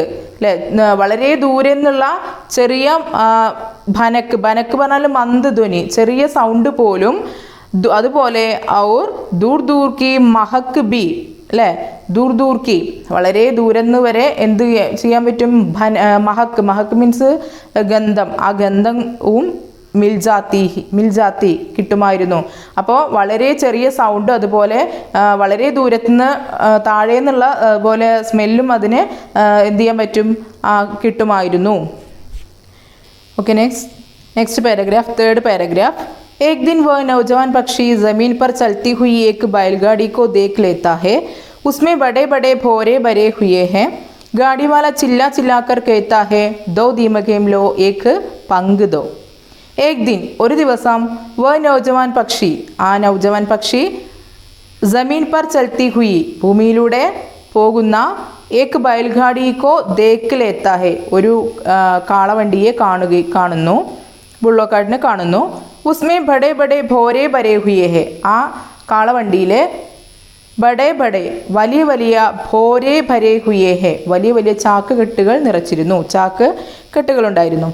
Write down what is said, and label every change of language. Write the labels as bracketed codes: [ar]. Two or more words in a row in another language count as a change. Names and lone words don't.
[ml] അല്ലേ, വളരെ ദൂരെ നിന്നുള്ള ചെറിയ ഭനക്ക്, ഭനക്ക് പറഞ്ഞാൽ മന്ദധ്വനി, ചെറിയ സൗണ്ട് പോലും, അതുപോലെ [hi] और दूर दूर की महक भी [ml] അല്ലേ, [hi] दूर दूर की [ml] വളരെ ദൂരെ നിന്ന് വരെ എന്ത് ചെയ്യാൻ പറ്റും, മഹക്ക്, മഹക്ക് മീൻസ് ഗന്ധം, ആ ഗന്ധവും മിൽജാത്തി കിട്ടുമായിരുന്നു. അപ്പോൾ വളരെ ചെറിയ സൗണ്ട്, അതുപോലെ വളരെ ദൂരത്തുനിന്ന് താഴെ നിന്നുള്ള പോലെ സ്മെല്ലും അതിന് എന്ത് ചെയ്യാൻ പറ്റും, കിട്ടുമായിരുന്നു. [en] OK, next paragraph, third paragraph. [hi] एक दिन वह नौजवान पक्षी ज़मीन पर चलती हुई एक बैलगाड़ी को देख लेता है. उसमें बड़े बड़े भौरे भरे हुए हैं. गाड़ी वाला चिल्ला चिल्लाकर कहता है, दो दीमकें लो, एक पंग दो. एक दिन, [ml] ഒരു ദിവസം, [hi] वह नौजवान पक्षी, [ml] ആ നൗജവാൻ പക്ഷി, [hi] ज़मीन पर चलती हुई [ml] ഭൂമിയിലൂടെ പോകുന്ന, [hi] एक बैलगाड़ी को देख लेता है [ml] ഒരു കാളവണ്ടിയെ കാണുന്നു, ബുള്ളോക്കാട്ടിനെ കാണുന്നു. [hi] उसमें बड़े बड़े भौरे भरे हुए हैं, [ml] ആ കാളവണ്ടിയിലെ [hi] बड़े बड़े [ml] വലിയ വലിയ [hi] भौरे भरे हुए हैं [ml] വലിയ വലിയ ചാക്ക് കെട്ടുകൾ നിറച്ചിരുന്നു, ചാക്ക് കെട്ടുകളുണ്ടായിരുന്നു.